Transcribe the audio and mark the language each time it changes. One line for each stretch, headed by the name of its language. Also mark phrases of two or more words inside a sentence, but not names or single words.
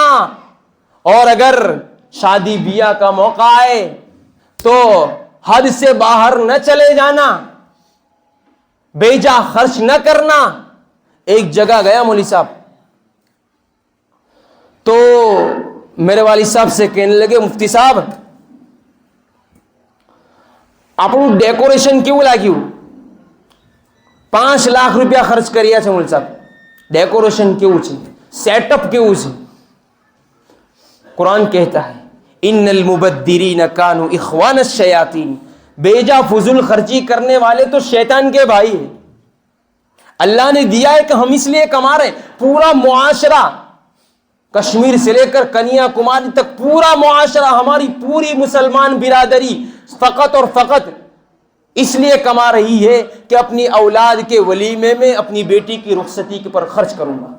Urdu: اور اگر شادی بیاہ کا موقع آئے تو حد سے باہر نہ چلے جانا، بیجا خرچ نہ کرنا. ایک جگہ گیا مولوی صاحب تو میرے والد صاحب سے کہنے لگے مفتی صاحب
Gujarati: આપણું ડેકોરેશન કેવું લાગ્યું؟ 5 લાખ રૂપિયા ખર્ચ કર્યા છે
Urdu: مولوی صاحب.
Gujarati: ડેકોરેશન કેવું છે, સેટઅપ કેવું છે?
Urdu: قرآن کہتا ہے
Arabic: ان المبدرین کانوا اخوان الشیاطین.
Urdu: بیجا فضول خرچی کرنے والے تو شیطان کے بھائی ہیں. اللہ نے دیا ہے کہ ہم اس لیے کما رہے ہیں. پورا معاشرہ کشمیر سے لے کر کنیا کماری تک پورا معاشرہ، ہماری پوری مسلمان برادری فقط اور فقط اس لیے کما رہی ہے کہ اپنی اولاد کے ولیمے میں اپنی بیٹی کی رخصتی پر خرچ کروں گا.